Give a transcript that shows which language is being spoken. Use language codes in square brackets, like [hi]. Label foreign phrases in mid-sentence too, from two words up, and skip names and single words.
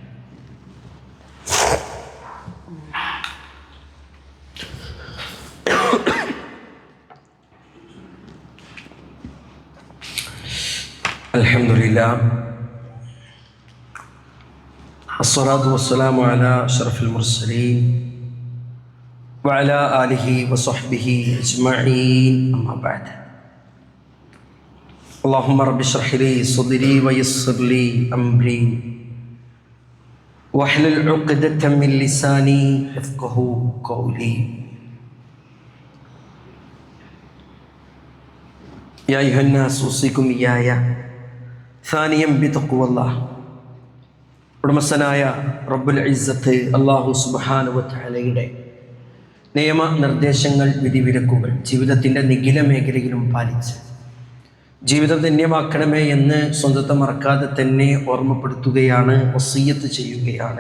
[ar] الحمد لله الصلاة والسلام على أشرف المرسلين وعلى آله وصحبه أجمعين. أما بعد. اللهم رب اشرح لي صدري ويسر لي امري واحلل عقدة من لساني يفقهوا قولي. يا ايها الناس اوصيكم اياي ثانيا بتقوى الله. [ml] ഉടമസ്ഥനായ [ar] رب العزة الله سبحانه و تعالى [ml] നിയമ നിർദ്ദേശങ്ങൾ വിധിവിലക്കുകൾ ജീവിതത്തിൻ്റെ നിഖില മേഖലയിലും പാലിച്ച് ജീവിതം ധന്യമാക്കണമേ എന്ന് സ്വന്തത്തെ മറക്കാതെ തന്നെ ഓർമ്മപ്പെടുത്തുകയാണ്, വസിയ്യത്ത് ചെയ്യുകയാണ്.